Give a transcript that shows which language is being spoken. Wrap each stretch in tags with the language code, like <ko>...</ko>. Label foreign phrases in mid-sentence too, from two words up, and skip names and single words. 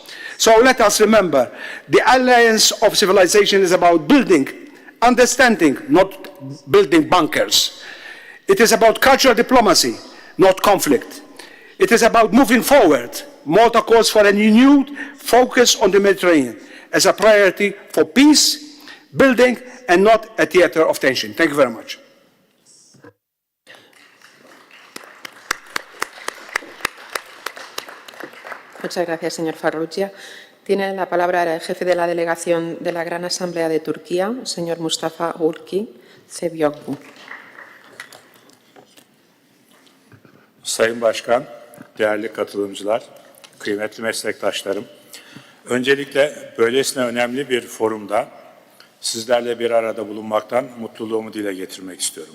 <en>So let us remember, the alliance of civilization is about building, understanding, not building bunkers. It is about cultural diplomacy, not conflict. It is about moving forward. Malta calls for a renewed focus on the Mediterranean as a priority for peace, building, and not a theater of tension. Thank you very much.</en> <es>Muchas gracias, señor Farrugia. Tiene la palabra el jefe de la delegación de la Gran Asamblea de Turquía, señor Mustafa Ulki Sevyoglu.</es> <tr>Sayın Başkan, değerli katılımcılar, kıymetli meslektaşlarım. Öncelikle böylesine önemli bir forumda sizlerle bir arada bulunmaktan mutluluğumu dile getirmek istiyorum.</tr>